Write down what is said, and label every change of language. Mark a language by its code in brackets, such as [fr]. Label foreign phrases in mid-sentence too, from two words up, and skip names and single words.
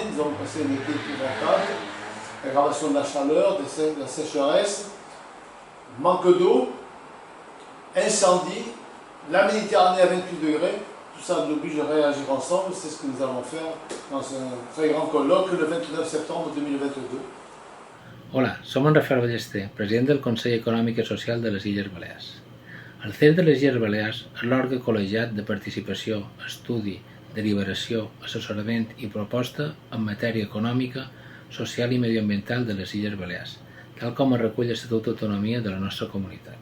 [fr] Nous avons passé un été épouvantable, aggravation de la chaleur, de la sécheresse, manque d'eau, incendie, la Méditerranée à 28 degrés. Tout ça nous oblige à réagir ensemble. C'est ce que nous allons faire dans un très grand colloque le 29 septembre 2022. [ca] Hola, som en Rafael Ballester, president del Consell Econòmic i Social de les Illes Balears. El CES de les Illes Balears és l'òrgan col·legiat de participació, estudi, deliberació, assessorament i proposta en matèria econòmica, social i medioambiental de les Illes Balears, tal com es recull l'Estatut d'Autonomia de la nostra comunitat.